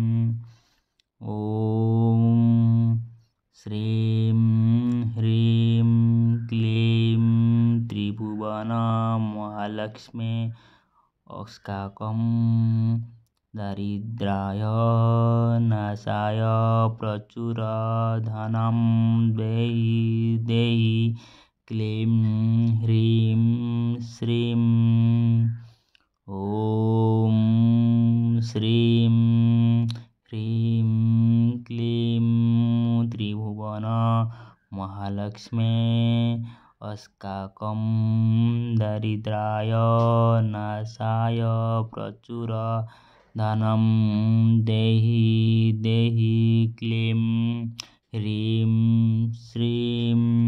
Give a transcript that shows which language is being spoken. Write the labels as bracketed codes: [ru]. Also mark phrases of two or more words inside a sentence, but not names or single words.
[sa] ଓମ୍ ଶ୍ରୀଂ ହ୍ରୀଂ କ୍ଲିଂ ତ୍ରିଭୁବନ ମହାଲକ୍ଷ୍ମୀ ଅସ୍କାକଂ ଦାରିଦ୍ର୍ୟାୟ ନାଶାୟ ପ୍ରଚୁର ଧନଂ ଦେହି ଦେହି କ୍ଲିଂ ହ୍ରୀଂ ଶ୍ରୀଂ। ଓମ୍ ଶ୍ରୀଂ ହ୍ରୀଂ କ୍ଲିଂ ତ୍ରିଭୁବନ महालक्ष्मे अस्काकं दरिद्राय नाशाय प्रचुर धनं देहि देहि क्लीं ह्रीं श्रीं